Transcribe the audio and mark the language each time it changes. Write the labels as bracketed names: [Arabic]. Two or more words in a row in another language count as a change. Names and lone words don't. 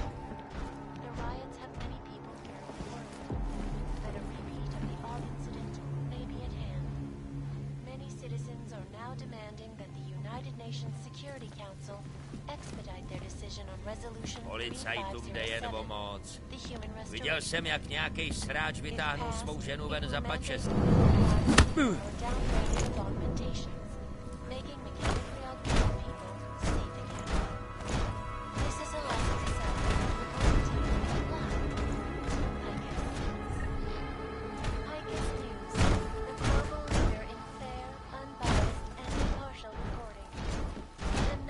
[English] The riots have many people fearing the world, that a repeat of the odd incident may be at hand. Many citizens are now demanding that the United Nations Security Council expedite their decision on resolution [Czech] Policajtům jde jen o [English] 3507, [Czech] moc. [English] the human [Czech] Viděl [English] restoration. [Czech] jsem, jak nějaký sráč vytáhnul svou ženu ven za pačest. [English] Or downgraded augmentations, making mechanically augmented people safe again. This is a lesson to some who take life, Picus News, the global leader in fair, unbiased, and impartial reporting.